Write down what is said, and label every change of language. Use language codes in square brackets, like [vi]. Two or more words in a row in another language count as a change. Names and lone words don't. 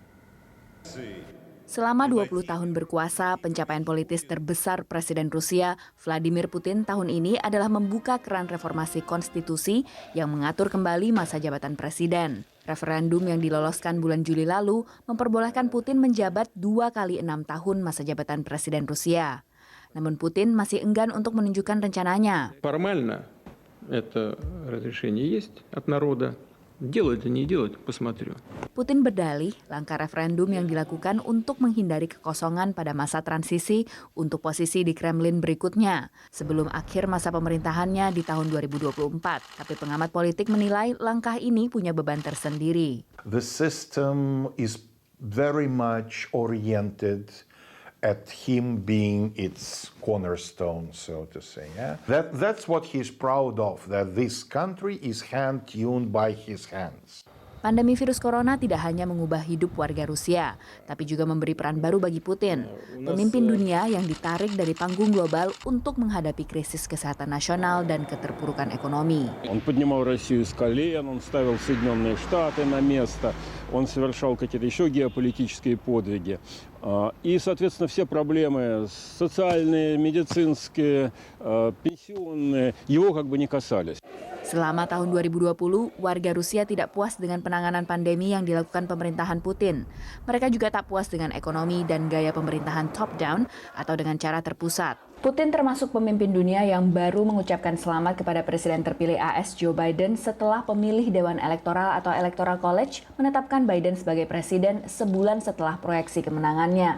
[id] Selama 20 tahun berkuasa, pencapaian politis terbesar Presiden Rusia, Vladimir Putin tahun ini adalah membuka keran reformasi konstitusi yang mengatur kembali masa jabatan presiden. Referendum yang diloloskan bulan Juli lalu memperbolehkan Putin menjabat 2 kali 6 tahun masa jabatan presiden Rusia. Namun Putin masih enggan untuk menunjukkan rencananya. [ru] Формально это разрешение есть от народа. Делать не делать, посмотрю. [id] Putin berdalih langkah referendum yang dilakukan untuk menghindari kekosongan pada masa transisi untuk posisi di Kremlin berikutnya sebelum akhir masa pemerintahannya di tahun 2024. Tapi pengamat politik menilai langkah ini punya beban tersendiri. [en] The system is very much oriented at him being its cornerstone, so to say. Yeah? That's what he's proud of, that this country is hand-tuned by his hands. [id] Pandemi virus corona tidak hanya mengubah hidup warga Rusia, tapi juga memberi peran baru bagi Putin, pemimpin dunia yang ditarik dari panggung global untuk menghadapi krisis kesehatan nasional dan keterpurukan ekonomi. [ru] Он поднимал Россию с колен, он ставил Соединенные Штаты на место, он совершал какие-то еще геополитические подвиги. И, соответственно, все проблемы социальные, медицинские, пенсионные его как бы не касались. [id] Selama tahun 2020, warga Rusia tidak puas dengan penanganan pandemi yang dilakukan pemerintahan Putin. Mereka juga tak puas dengan ekonomi dan gaya pemerintahan top-down atau dengan cara terpusat. Putin termasuk pemimpin dunia yang baru mengucapkan selamat kepada Presiden terpilih AS Joe Biden setelah pemilih Dewan Elektoral atau Electoral College menetapkan Biden sebagai presiden sebulan setelah proyeksi kemenangannya.